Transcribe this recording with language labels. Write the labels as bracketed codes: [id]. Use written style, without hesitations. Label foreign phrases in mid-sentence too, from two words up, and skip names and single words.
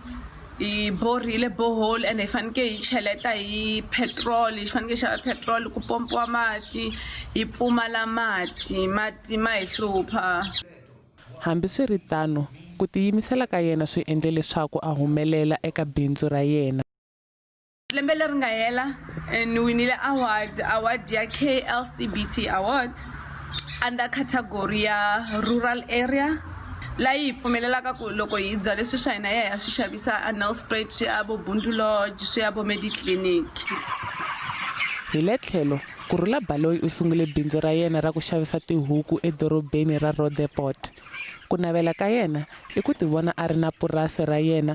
[ts] Hi borile borehole and hi faneke hi cheleta hi petrol, hi faneke hi xava petrol ku pompiwa mati, hi pfumala mati ma hi hlupha. Hambi swi ri tano ku tiyimisela ka yena swi endle leswaku a humelela eka bindzu ra yena. Lembe leri nga hela ni winile award ya KLCBT [en] award under category [ts] ya [en] rural area. [ts] La hi pfumelelaka ku loko hi byale swi swa hina ya swi xavisa Nelspruit, swi ya vo Bundu Lodge, swi ya vo Mediclinic. Hi le tlhelo ku Rhula Baloyi u sungule bindzu ra yena ra ku xavisa tihuku edorobeni ra Roodepoort. Ku navela ka yena i ku tivona a ri na purasi ra yena.